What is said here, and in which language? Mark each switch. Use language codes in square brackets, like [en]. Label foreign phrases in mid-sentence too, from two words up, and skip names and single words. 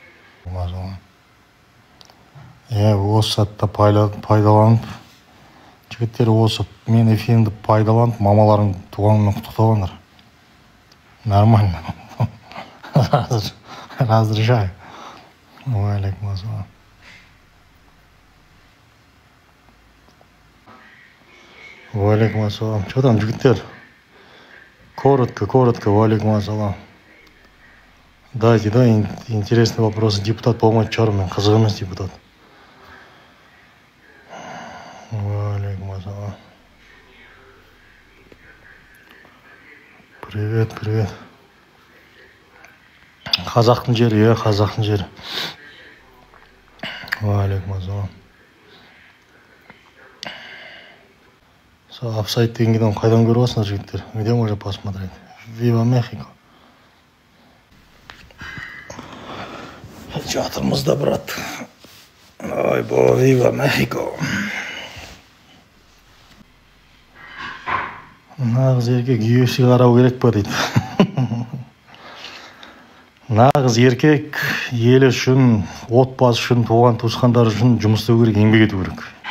[kk] Осы сәтті пайдаланып, жігіттер осы мен эфирімді пайдаланып, мамаларың туғанымен құттықтағандар. [ru] Нормально. Разрешаю. [ar] وعليكم السلام. وعليكم السلام. [ru] Что там, жігіттер? [ar] Коротко, وعليكم السلام. [ru] Дайте, да, интересный вопрос. [kk] Депутат болмайды шығар, мен қызық емес депутат. [ar] وعليكم السلام. [ru] Привет. [kk] Қазақтың жері, қазақтың жері. [ar] وعليكم السلام. [kk] Офсайд деген киноны қайдан көріп алсыңдар жігіттер? [ru] Где можно посмотреть? [es] Viva Mexico. [kk] Жатырмыз да, брат. [es] Ой, бо, Viva Mexico. [kk] Нағыз еркек UFC қарау керек па дейді. Нағыз еркек елі үшін, отбасы үшін, туған туысқандар үшін жұмыс істеу керек, еңбек ету керек.